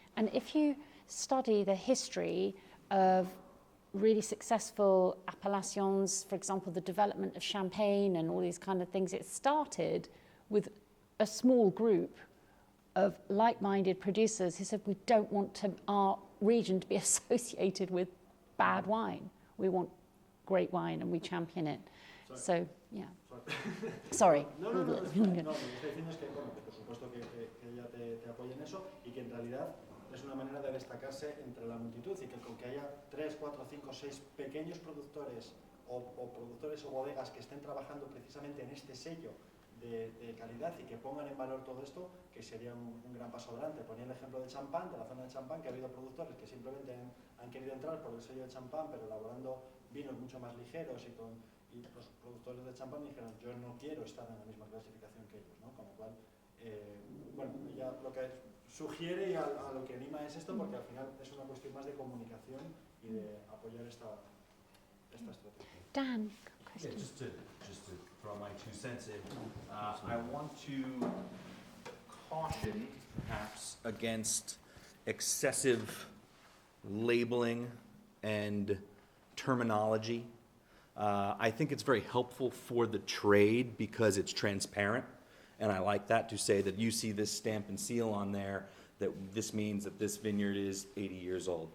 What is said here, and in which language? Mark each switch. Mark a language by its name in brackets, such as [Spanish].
[English] And if you study the history of really successful appellations, for example, the development of Champagne and all these kind of things, it started with a small group of like-minded producers who said, we don't want our region to be associated with bad wine. We want great wine and we champion it. So, yeah. Sorry. [Spanish] No, lo que estoy diciendo es que, bueno, que por supuesto que ella te apoya en eso y que en realidad es una manera de destacarse entre la multitud y que con que haya 3, 4, 5, 6 pequeños productores o productores o bodegas que estén trabajando precisamente en este sello de calidad y que pongan en valor todo esto, que sería un gran paso adelante. Ponía el ejemplo de champán, de la zona de champán, que ha habido productores que simplemente han querido entrar por el sello de champán, pero elaborando vinos mucho más ligeros y los productores de champán dijeron, yo no quiero estar en la misma clasificación que ellos, ¿no? Con lo cual, bueno, ella lo que sugiere y a lo que anima es esto, porque al final es una cuestión más de comunicación y de apoyar esta estrategia. [English] Dan, yeah, just to throw my 2 cents in, I want to caution perhaps against excessive labeling and terminology. I think it's very helpful for the trade because it's transparent, and I like that, to say that you see this stamp and seal on there, that this means that this vineyard is 80 years old.